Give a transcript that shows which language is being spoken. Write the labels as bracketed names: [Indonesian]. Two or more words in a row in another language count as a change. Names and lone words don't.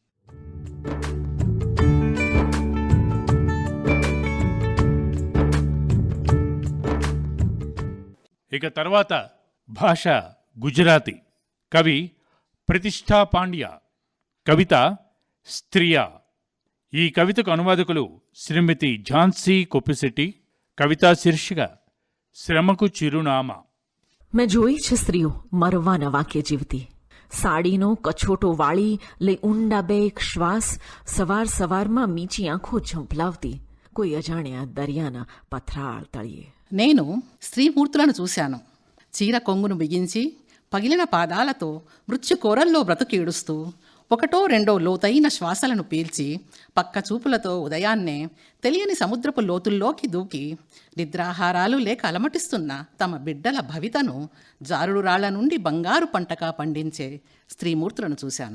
[Telugu] ఇక తర్వాత భాష గుజరాతీ. కవి ప్రతిష్ఠా పాండ్య. కవిత స్త్రియా. ఈ కవితకు అనువాదకులు శ్రీమతి ఝాన్సీ కొప్పిశెట్టి. కవితా శీర్షిక శ్రమకు చిరునామా. [Gujarati] મેં જોઈ છે સ્ત્રીઓ મરવા ન વાક્ય જીવતી, સાડીનો કછોટો વાળી લઈ ઊંડા બે એક શ્વાસ, સવાર સવારમાં મીચી આંખો ઝંપલાવતી કોઈ અજાણ્યા દરિયાના પથરાળ તળિયે. [Telugu] నేను స్త్రీమూర్తులను చూశాను. చీర కొంగును బిగించి పగిలిన పాదాలతో మృత్యు కోరల్లో బ్రతుకీడుస్తూ ఒకటో రెండో లోతైన శ్వాసలను పీల్చి పక్క చూపులతో ఉదయాన్నే తెలియని సముద్రపు లోతుల్లోకి దూకి నిద్రాహారాలు లేక అలమటిస్తున్న తమ బిడ్డల భవితను జారుడు రాళ్ల నుండి బంగారు పంటగా పండించే స్త్రీమూర్తులను చూశాను.